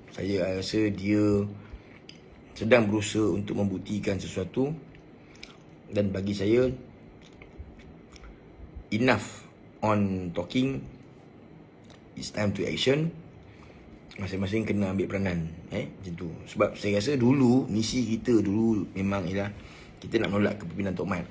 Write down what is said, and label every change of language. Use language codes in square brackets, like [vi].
[ms] Saya rasa dia sedang berusaha untuk membuktikan sesuatu. Dan bagi saya, [en] enough on talking, it's time to action. [ms] Masing-masing kena ambil peranan, macam tu. Sebab saya rasa dulu, misi kita dulu memang ialah kita nak menolak kepimpinan Tok Mat.